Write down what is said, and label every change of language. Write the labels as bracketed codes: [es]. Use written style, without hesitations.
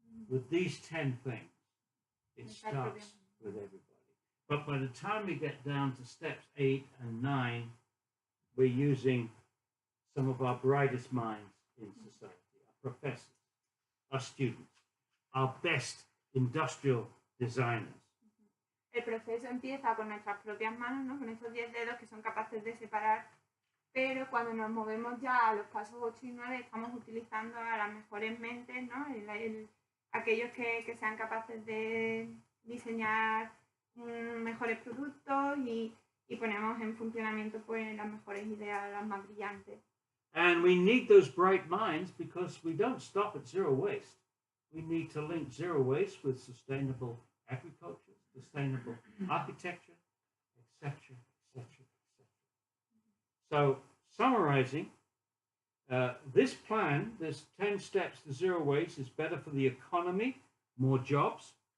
[en] With these 10 things, it starts with everybody. But by the time we get down to steps 8 and 9, we're using some of our brightest minds in society, our professors, our students, our best industrial designers. [es] El proceso empieza con nuestras propias manos, ¿no? Con estos 10 dedos que son capaces de separar, pero cuando nos movemos ya a los pasos 8 y 9 estamos utilizando a las mejores mentes, ¿no? Aquellos que sean capaces de diseñar mejores productos y ponemos en funcionamiento pues las mejores ideas, las más brillantes. [en] And we need those bright minds because we don't stop at zero waste. We need to link zero waste with sustainable agriculture, sustainable architecture, etc., etc., etc. So, summarizing, this plan, this 10 steps to zero waste is better for the economy, more jobs.